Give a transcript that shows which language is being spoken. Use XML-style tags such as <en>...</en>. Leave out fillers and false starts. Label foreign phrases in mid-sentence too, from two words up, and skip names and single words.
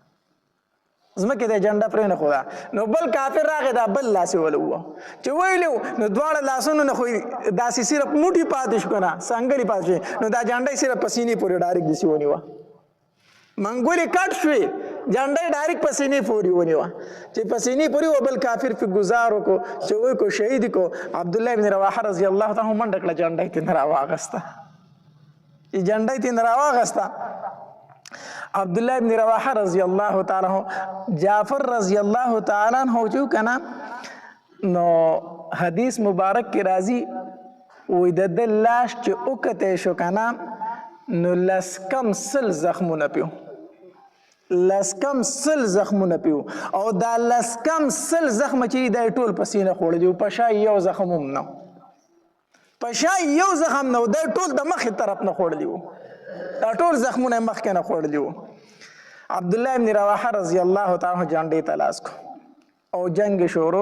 <ps>زمکه ته جنډه پرې نه خودا نو بل کافر راغی دا بل لاس ولو چې ویلو نو دواړه لاسونو نه خو داسې صرف موټي پاتې شو کنه څنګه پاتې نو دا جنډه صرف پسینې پورې ډایرک دسی ونیوه منګولې کټ شوې جنډه ډایرک پسینې پورې ونیوه چې پسینې پورې و بل کافر په گزارو کو چې وای کو شهید کو عبد الله ابن رواحه</ps> <ar>رضی الله تعالی</ar> <ps>منډه کړه جنډه ته نه راواغسته چې جنډه ته نه راواغسته عبد الله ابن رواحه</ps> <ar>رضی الله تعالی عنہ</ar> <ps>جعفر</ps> <ar>رضی الله تعالی عنہ</ar> <ps>جو کنا نو حدیث مبارک کی راضی وې د لاش چې اوکته شو کنا نو لسکم سل زخمونه پیو او دا لسکم سل زخم چې د ټول پسینه خوړ دی په شای یو زخم هم نو د ټول د مخې طرف نه خوړ دی دا ټول زخمونه مخکې نه خوړلی وو عبد الله ابن رواحه</ps> <ar>رضی الله تعالی عنہ</ar> <ps>جنډې ته لاس کو او جنگ شروع</ps>